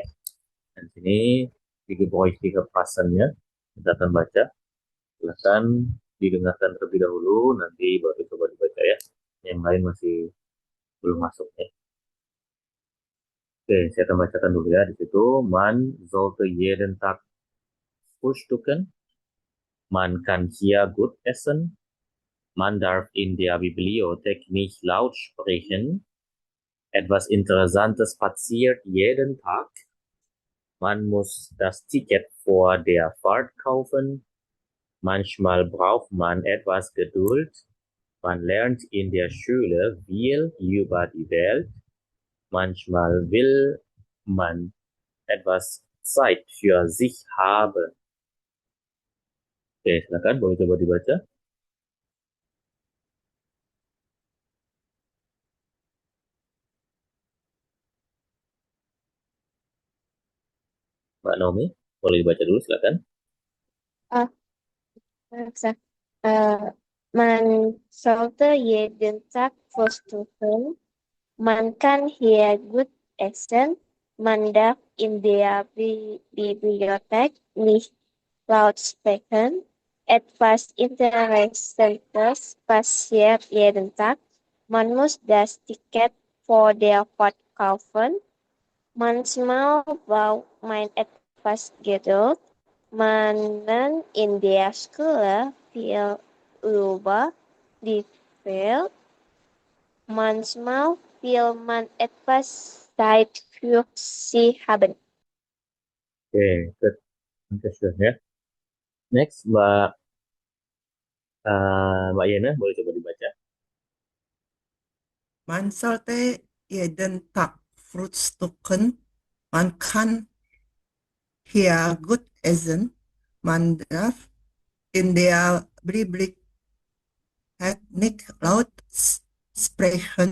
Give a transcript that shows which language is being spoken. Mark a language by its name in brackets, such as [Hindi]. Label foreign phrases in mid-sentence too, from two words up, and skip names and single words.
[Indonesian] Dan di sini tiga pasannya kita akan baca. Silakan didengarkan terlebih dahulu, nanti baru coba dibaca ya. Yang lain masih belum masuk ya. Oke, saya akan bacakan dulu ya di situ. [German] Man sollte jeden Tag frühstücken. Man kann hier gut essen. Man darf in der Bibliothek nicht laut sprechen. Etwas Interessantes passiert jeden Tag. Man muss das Ticket vor der Fahrt kaufen. Manchmal braucht man etwas Geduld. Man lernt in der Schule viel über die Welt. Manchmal will man etwas Zeit für sich haben. [Indonesian] Oke, silakan boleh coba dibaca. Mbak Naomi, boleh dibaca dulu silakan. Ah, bisa. [German] Man sollte jeden Tag frühstücken. Man kann hier gut essen. Man darf in der Bibliothek nicht laut sprechen. Etwas Interessantes passiert jeden Tag. Man muss das Ticket vor der Fahrt kaufen. Manchmal braucht man etwas Geduld. Man in der Schule viel über die Welt. Manchmal will man etwas Zeit für sie haben. [Indonesian] Oke, [English] good. Question [Indonesian] ya. Next, Mbak Yena, boleh coba dibaca. [German] Man sollte jeden Tag frühstücken. Man kann hier gut essen. Man darf in der Bibliothek nicht laut sprechen.